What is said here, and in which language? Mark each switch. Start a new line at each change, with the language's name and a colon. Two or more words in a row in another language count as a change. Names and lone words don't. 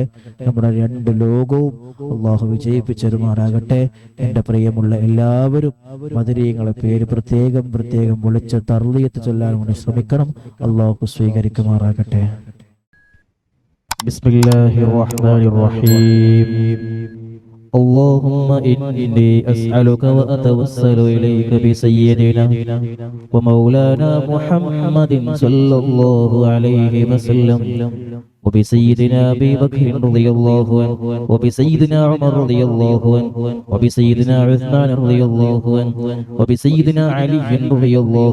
Malayalam: നമ്മുടെ രണ്ട് ലോകവും അള്ളാഹു വിജയിപ്പിച്ചരുമാറാകട്ടെ. എൻ്റെ പ്രിയമുള്ള എല്ലാവരും ബദരീങ്ങളെ പേര് പ്രത്യേകം വിളിച്ച് തർലിയത്ത് ചൊല്ലാൻ വേണ്ടി ശ്രമിക്കണം. അള്ളാഹു സ്വീകരിക്കുമാറാകട്ടെ.
Arabic: بسم الله الرحمن الرحيم. اللهم إني أسألك وأتوسل إليك بسيدنا ومولانا محمد صلى الله عليه وسلم وبسيدنا أبي بكر رضي الله عنه وبسيدنا عمر رضي الله عنه وبسيدنا عثمان رضي الله عنه وبسيدنا علي رضي الله